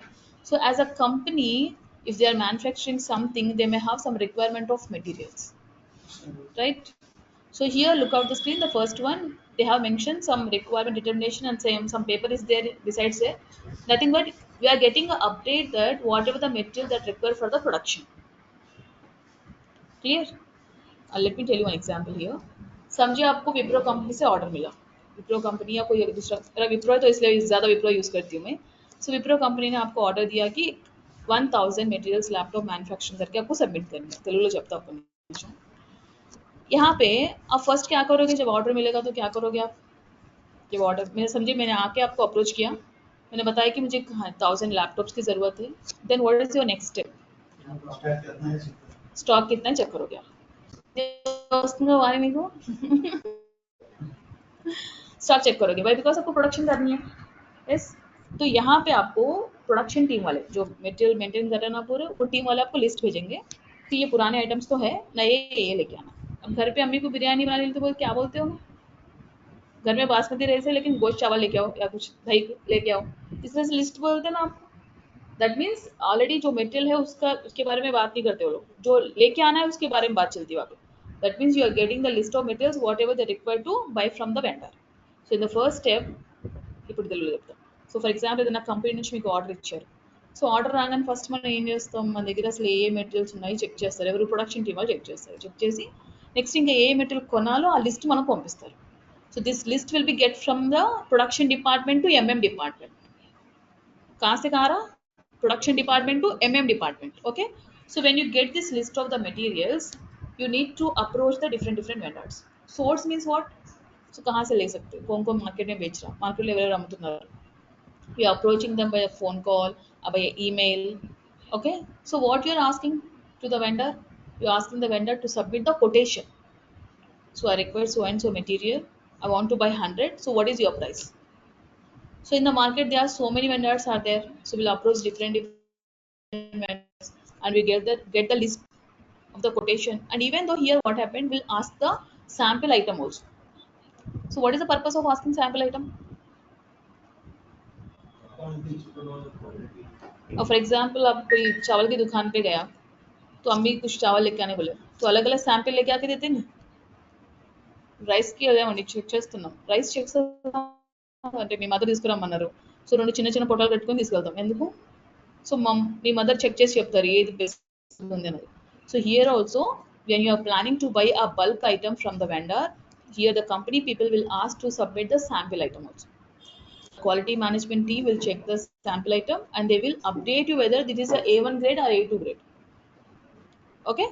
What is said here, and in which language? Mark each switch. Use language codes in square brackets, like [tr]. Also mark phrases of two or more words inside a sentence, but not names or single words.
[en] So as a company, if they are manufacturing something, they may have some requirement of materials, right? So here, look out the screen. The first one, they have mentioned some requirement determination and some paper is there besides there. Nothing but we are getting an update that whatever the material that required for the production. Clear? Let me tell you one example here. [hi] समझिए आपको विप्रो कंपनी से ऑर्डर मिला. विप्रो कंपनी या कोई दूसरा, मेरा विप्रो है तो इसलिए ज़्यादा विप्रो यूज़ करती हूँ मैं. सो विप्रो कंपनी ने आपको ऑर्डर दिया कि 1000 [en] materials laptop manufacturing [hi] करके आपको सबमिट करनी है. [te] తెలుగులో చెప్తా [hi] आपको. यहाँ पे आप फर्स्ट क्या करोगे जब ऑर्डर मिलेगा तो क्या करोगे आप? जब ऑर्डर मैंने समझिए मैंने आके आपको अप्रोच किया, मैंने बताया कि मुझे 1000 लैपटॉप्स की ज़रूरत है. [en] Then what is your next step? [hi] स्टॉक कितना है चेक करोगे आप. [te] వస్తుందో వారి మీకు [hi] स्टॉक चेक करोगे भाई, बिकॉज आपको प्रोडक्शन करनी है. यस. तो यहाँ पे आपको प्रोडक्शन टीम वाले जो मटेरियल मेंटेन कर रहे हैं ना पूरे, वो टीम वाले आपको लिस्ट भेजेंगे कि ये पुराने आइटम्स तो है, नए ये लेके आना. अब घर पे अम्मी को बिरयानी बनाने के लिए तो बोल क्या बोलते हो, घर में [en] basmati rice [hi] है लेकिन गोश्त चावल लेके आओ या कुछ दही लेके आओ, इस तरह से लिस्ट बोलते हैं ना आप. [en] that means already [hi] जो मटेरियल है उसका उसके बारे में बात नहीं करते वो लोग, जो लेके आना है उसके बारे में बात चलती है वहाँ पे. [en] That means you are getting the list of materials whatever they require to buy from the vendor. So in the first step, [te] ఇప్పుడు తెలుగులో చెప్తాం. [en] so for example [te] ఏదైనా కంపెనీ నుంచి మీకు ఆర్డర్ ఇచ్చారు. సో ఆర్డర్ రాగానే ఫస్ట్ మనం ఏం చేస్తాం, మన దగ్గర అసలు ఏ మెటీరియల్స్ ఉన్నాయి చెక్ చేస్తారు, ఎవరు [en] production team [te] వాళ్ళు చెక్ చేస్తారు. చెక్ చేసి నెక్స్ట్ ఇంకా ఏ మెటీరియల్ కొనాలో ఆ లిస్ట్ మనకు పంపిస్తారు. [en] So this list will be get from the production department to MM department. [hi] कहाँ से कहाँ रहा? [en] Production department to MM department. Okay. So when you get this list of the materials, you need to approach the different vendors. Source means what? So [hi] कहाँ से ले सकते हो, कौन कौन मार्केट में बेच रहा, [en] market level [hi] अम्मुతున్నారు. [en] You are approaching them by a phone call or by an email. Okay. So what you are asking to the vendor? You are asking the vendor to submit the quotation. So I require so and so material. I want to buy 100. So what is your price? So in the market, there are so many vendors are there. So we'll approach different vendors and we get the list of the quotation. And even though here what happened, we'll ask the sample item also. So what is the purpose of asking sample item? For example, [hi] आप कोई चावल की दुकान पे गया तो अम्मी कुछ चावल लेके आने बोले तो अलग अलग सैंपल लेके आके देते हैं. [te] రైస్ కి అదేమండి చెక్ చేస్తున్నాం, రైస్ చెక్ అంటే మీ మదర్ తీసుకురమ్మన్నారు. సో 2 చిన్న చిన్న పొటాలు కట్టుకొని తీసుకెళ్తాం ఎందుకు? సో మీ మదర్ చెక్ చేసి చెప్తారు ఏది బెస్ట్ ఉంది అనేది. [en] so here also when you are planning to buy a bulk item from the vendor, here the company people will ask to submit the sample item also. Quality management team will check the sample item and they will update you whether this is a A1 grade or A2 grade. Okay.